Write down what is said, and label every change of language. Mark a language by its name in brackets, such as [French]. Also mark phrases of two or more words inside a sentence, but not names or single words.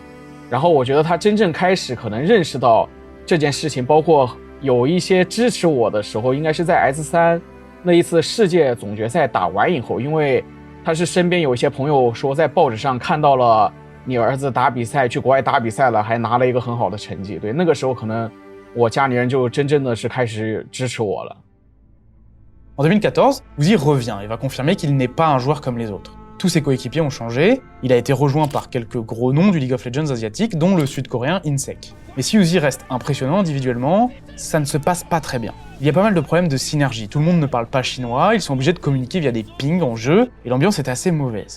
[Chinese] 然后我觉得他真正开始可能认识到这件事情，包括有一些支持我的时候，应该是在 S3。那一次世界总决赛打完以后，因为他是身边有一些朋友说在报纸上看到了你儿子打比赛，去国外打比赛了，还拿了一个很好的成绩。对，那个时候可能我家里人就真正的是开始支持我了。 [French] En 2014, Uzi revient et va confirmer qu'il n'est pas un joueur comme les autres. Tous ses coéquipiers ont changé, il a été rejoint par quelques gros noms du League of Legends asiatique, dont le sud-coréen Insec. Mais si Uzi reste impressionnant individuellement, ça ne se passe pas très bien. Il y a pas mal de problèmes de synergie, tout le monde ne parle pas chinois, ils sont obligés de communiquer via des pings en jeu, et l'ambiance est assez mauvaise.